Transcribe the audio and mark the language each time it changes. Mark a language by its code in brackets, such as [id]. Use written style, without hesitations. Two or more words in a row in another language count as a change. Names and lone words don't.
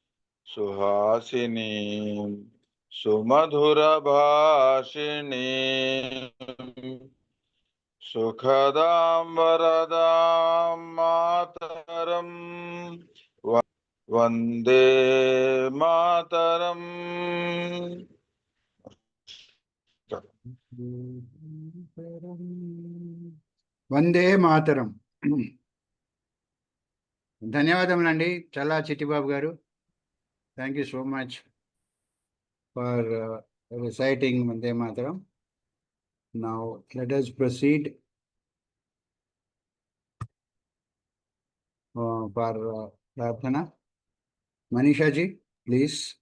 [sa] सुहासिनीं सुमधुरभाषिणीं सुखदां वरदां मातरम् वन्दे मातरम्. वन्दे मातरम्. [te] ధన్యవాదములండి చల్లా చిట్టిబాబు గారు. [en] Thank you so much for reciting Vande Mataram. Now let us proceed for Prarthana. Manisha ji, please.